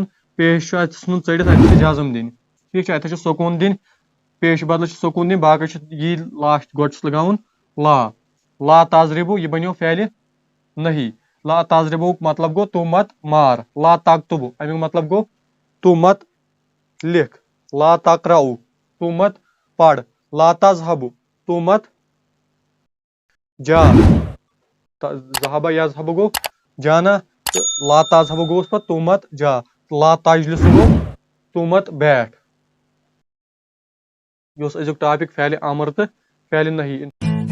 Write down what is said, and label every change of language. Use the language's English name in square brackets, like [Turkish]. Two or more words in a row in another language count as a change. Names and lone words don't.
[Kashmiri] پیش چھُ اَتہِ ژھٕنُن ژٔٹِتھ اَتہِ چھِ جزم دِنۍ. ٹھیٖک چھا. اَتٮ۪تھ چھُ سکوٗن دِنۍ. پیش بدلہٕ چھُ سکوٗن دِنۍ. باقٕے چھُ یی لاسٹ گۄڈٕ چھُس لگاوُن لا. [Arabic] لا تضربُ [Kashmiri] یہِ بنیو فعلِ نہی. [Arabic] لا تضربُک [Kashmiri] مطلب گوٚو [Urdu] تو مت مار. [Arabic] لا تکتبُ [Kashmiri] امیُک مطلب گوٚو [Urdu] تو مت لِکھ. [Arabic] لا تقرأُ [Urdu] تو مت پَر. [Arabic] لا تذهبُ [Urdu] تو مت جا. [Arabic] ذهبَ یذهبُ [Kashmiri] گوٚو جانا تہٕ [Arabic] لا تذهبُ [Kashmiri] گوٚوُس پَتہٕ [Urdu] تو مت جا. [Arabic] لا تجلسُ [Kashmiri] گوٚو [Urdu] تو مت بیٹھ. [Kashmiri] یہِ اوس أزیُک ٹاپِک فعلِ امر تہٕ فعلِ نہی.